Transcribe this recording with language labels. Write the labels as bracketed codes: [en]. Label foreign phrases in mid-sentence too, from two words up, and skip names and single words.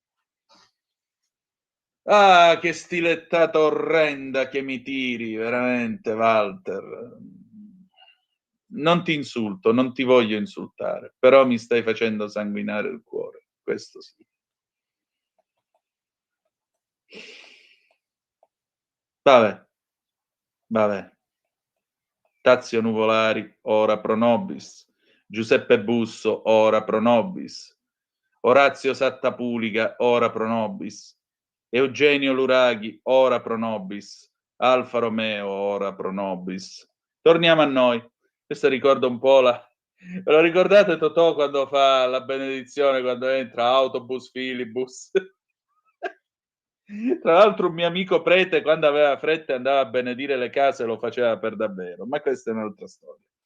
[it] Ah, che stilettata orrenda che mi tiri, veramente, Walter. Non ti insulto, non ti voglio insultare, però mi stai facendo sanguinare il cuore, questo sì. Vabbè. [la] Tazio Nuvolari, ora pro nobis. Giuseppe Busso, ora pro nobis. Orazio Sattapuliga, ora pro nobis. Eugenio Luraghi, ora pro nobis. Alfa Romeo, ora pro nobis. [it] Torniamo a noi. Questo ricorda un po' la... Ve lo ricordate Totò quando fa la benedizione, quando entra autobus, filibus? Tra l'altro un mio amico prete, quando aveva fretta e andava a benedire le case, lo faceva per davvero, ma questa è un'altra storia.